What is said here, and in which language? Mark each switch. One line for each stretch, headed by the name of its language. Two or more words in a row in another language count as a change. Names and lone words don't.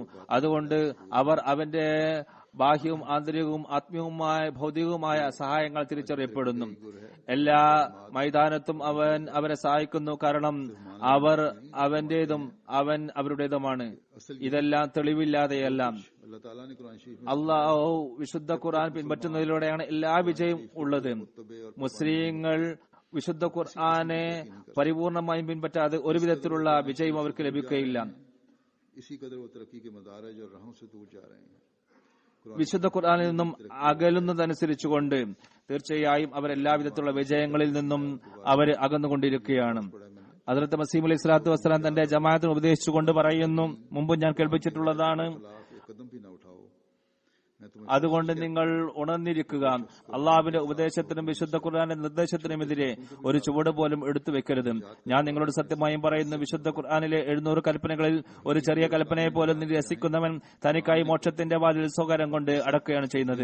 Malayalam: അതുകൊണ്ട് അവർ അവന്റെ ബാഹ്യവും ആന്തരികവും ആത്മീയവുമായ ഭൗതികവുമായ സഹായങ്ങൾ തിരിച്ചറിയപ്പെടുന്നു. എല്ലാ മൈതാനത്തും അവൻ അവരെ സഹായിക്കുന്നു, കാരണം അവർ അവന്റേതും അവൻ അവരുടേതുമാണ്. ഇതെല്ലാം തെളിവില്ലാതെയല്ല.
Urdu: اللہ تعالیٰ نے قرآن شریف میں
Malayalam: അള്ളാഹു വിശുദ്ധ ഖുർആൻ പിൻപറ്റുന്നതിലൂടെയാണ് എല്ലാ വിജയവും ഉള്ളത്. മുസ്ലിങ്ങൾ വിശുദ്ധ ഖുർആനെ പരിപൂർണമായും പിൻപറ്റാതെ ഒരു വിധത്തിലുള്ള വിജയം അവർക്ക് ലഭിക്കുകയില്ല.
Urdu: اسی قدر وہ ترقی کے مدارج اور راہوں سے دور جا رہے ہیں.
Malayalam: വിശുദ്ധ ഖുർആനിൽ നിന്നും അകലുന്നതനുസരിച്ചുകൊണ്ട് തീർച്ചയായും അവർ എല്ലാവിധത്തിലുള്ള വിജയങ്ങളിൽ നിന്നും അവർ അകന്നുകൊണ്ടിരിക്കുകയാണ്. ഹദ്റത്ത് മസീഹ്
Arabic: عليه الصلاة والسلام
Malayalam: തന്റെ ജമാഅത്തിന് ഉപദേശിച്ചുകൊണ്ട് പറയുന്നു, മുമ്പ് ഞാൻ കേൾപ്പിച്ചിട്ടുള്ളതാണ്,
Urdu: ایک قدم بھی نہ اٹھاؤ، میں تمہیں
Malayalam: അതുകൊണ്ട് നിങ്ങൾ ഉണർന്നിരിക്കുക. അള്ളാഹുവിന്റെ ഉപദേശത്തിനും വിശുദ്ധ ഖുർആന്റെ നിർദ്ദേശത്തിനുമെതിരെ ഒരു ചുവട് പോലും എടുത്തു വെക്കരുത്. ഞാൻ നിങ്ങളോട് സത്യമായും പറയുന്നു, വിശുദ്ധ ഖുർആനിലെ 700 കൽപ്പനകളിൽ ഒരു ചെറിയ കൽപ്പനയെ പോലും നിരസിക്കുന്നവൻ തനിക്കായി മോക്ഷത്തിന്റെ വാതിൽ സ്വകാര്യം കൊണ്ട് അടക്കുകയാണ് ചെയ്യുന്നത്.